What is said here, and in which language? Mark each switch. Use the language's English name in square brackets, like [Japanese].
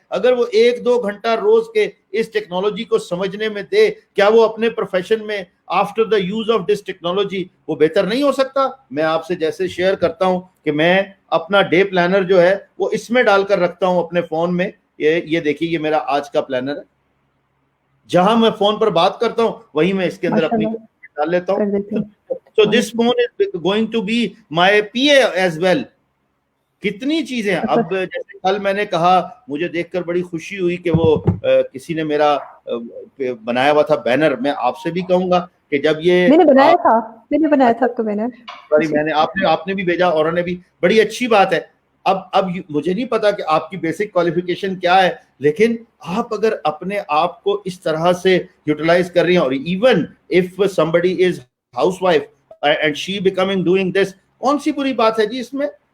[Hindi] अगर वो 1-2 घंटा रोज के इस टेक्नोलॉजी को समझने में दे, क्या वो अपने प्रोफेशन में [English] after the use of this technology [Hindi] वो बेहतर नहीं हो सकता? मैं आपसे जैसे शेयर करता हूं कि मैं अपना डे प्लानर जो है वो इसमें डालकर रखता हूं अपने फोन में। ये देखिए, ये मेरा आज का प्लानर है। जहां मैं फोन पर बात करता हूं वहीं मैं इसके अंदर अपनी डाल लेता हूं। [English] So this phone is going to be my PA as well। [Hindi] कितनी चीजें। अब जैसे कल मैंने कहा, मुझे देखकर बड़ी खुशी हुई कि वो किसी ने मेरा बनाया हुआ था बैनर। मैं आपसे भी कहूंगा कि जब ये मैंने बनाया था आपका बैनर। सॉरी, मैंने आपने भी भेजा और उन्होंने भी, बड़ी अच्छी बात है। अब मुझे नहीं पता कि आपकी बेसिक क्वालिफिकेशन क्या है, लेकिन आप अगर अपने आप को इस तरह से यूटिलाइज कर रही हैं, और [English] even if somebody is housewife and she becoming doing this, [Hindi] कौन सी बुरी बात है जी इसमें?